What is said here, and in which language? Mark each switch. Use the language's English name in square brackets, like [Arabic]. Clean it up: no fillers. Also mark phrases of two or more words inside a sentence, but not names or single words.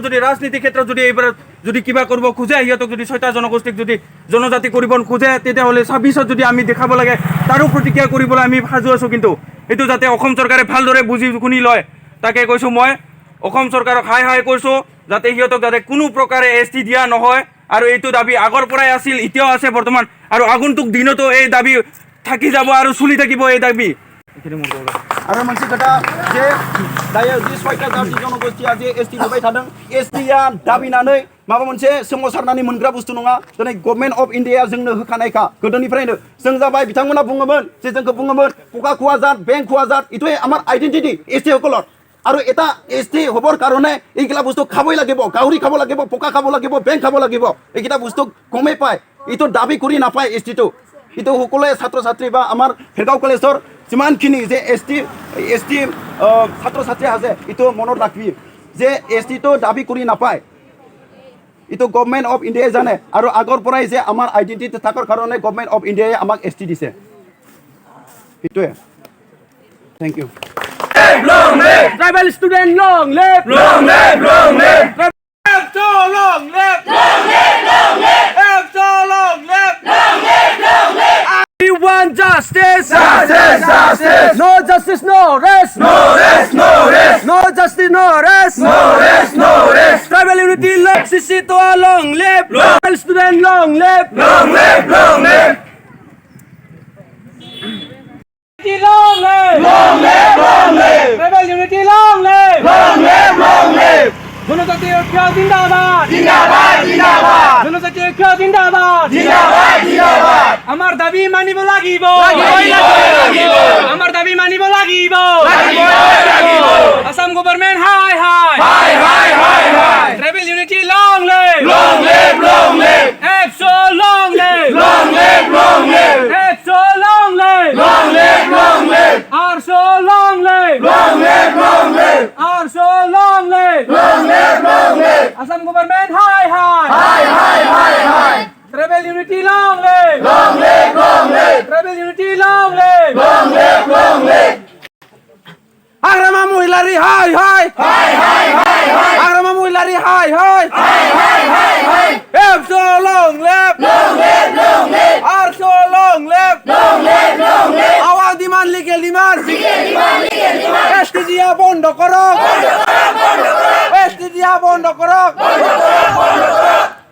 [Assamese] যদি ৰাজনীতি ক্ষেত্ৰত যদি এইবাৰ যদি কিবা কৰিব খোজে সিহঁতক যদি ছয়টা জনগোষ্ঠীক যদি জনজাতি কৰিব খোজে তেতিয়াহ'লে 26ত যদি আমি দেখাব লাগে তাৰো প্ৰতিক্ৰিয়া কৰিবলৈ আমি সাজু আছোঁ কিন্তু এইটো যাতে অসম চৰকাৰে ভালদৰে বুজি শুনি লয় তাকে কৈছোঁ মই অসম চৰকাৰক হাই কৈছোঁ যাতে সিহঁতক যাতে কোনো প্ৰকাৰে ST দিয়া নহয় আৰু এইটো দাবী আগৰ পৰাই আছিল এতিয়াও আছে বৰ্তমান আৰু আগন্তুক দিনতো এই দাবী থাকি যাব আৰু চলি থাকিব এই দাবী [Bodo] आरो मोनसे खोथा जे दायो जि सयता जाति जनगोष्ठीया जे ST होबाय थादों STया दाबिनानै माबा मोनसे सोमावसारनानै मोनग्रा बुस्थु नङा दिनै गभर्नमेन्ट अफ इन्डियाया जोंनो होखानायखा गोदोनिफ्रायनो जों जाबाय बिथांमोना बुङोमोन जे जोंखौ बुङोमोन पका खुवा जात [Assamese] बेंक खुवा जात इটোৱে আমাৰ আইডেন্টিটি ST সকলৰ আৰু এটা ST হ'বৰ কাৰণে এইগিলা বস্তু খাবই লাগিব গাহৰি খাব লাগিব পকা খাব লাগিব বেংক খাব লাগিব এইকেইটা বস্তু কমেই পায় ইটো দাবী কৰি নাপায় STটো ইটো সকলোৱে ছাত্ৰ ছাত্ৰী বা আমাৰ ভেৰগাঁও কলেজৰ যিমানখিনি যে ST ছাত্ৰ ছাত্ৰী আছে ইটো মনত ৰাখিবি যে STটো দাবী কৰি নাপায় ইটো [English] government of India [Assamese] জানে আৰু আগৰ পৰাই যে আমাৰ আইডেণ্টিটি থকাৰ কাৰণে [English] government of India [Assamese] আমাক ST দিছে সেইটোৱে [English] thank you tribal student long live Long live, long live. so long live Long live, long live. so long live Long live, long live. we want justice Justice, justice. no justice no rest No rest, no rest. no justice no rest No rest, no rest. tribal unity long CC to a long live tribal student long live Long live, long live. long live Long live, long live. tribal unity long live Long live, long live. [Assamese] জনজাতি ঐক্য জিন্দাবাদ জিন্দাবাদ, জিন্দাবাদ. জনজাতি ঐক্য জিন্দাবাদ জিন্দাবাদ, জিন্দাবাদ. আমাৰ দাবী মানিব লাগিব লাগিব। আমাৰ দাবী মানিব লাগিব লাগিব। আসাম গভৰ্ণমেণ্ট হাই হাই Hi, hi, hi, hi. [English] tribal unity long live Long live, long live. ABSU long live Long live, long live. ABSU long live Long live, long live. ARSU long live Long live, long live. ARSU long live Long live, long live. [Assamese] আসাম গভৰ্ণমেণ্ট হাই হাই Hi, hi, hi, hi. [English] tribal unity long live Long live, long live. tribal unity long live Long live, long live. [Assamese] আগ্রামা মহিলারি হাই হাই Hi, hi, hi, hi. আগ্রামা মহিলারি হাই হাই Hi, hi, hi, hi. [English] ABSU long live Long live, long live. ARSU long live Long live, long live. আওয়াজ দিমান legal demand Legal demand, legal demand. [Assamese] এসটি দিয়া বন্ধ করো বন্ধ করো, বন্ধ করো. এসটি দিয়া বন্ধ করো বন্ধ করো, বন্ধ করো.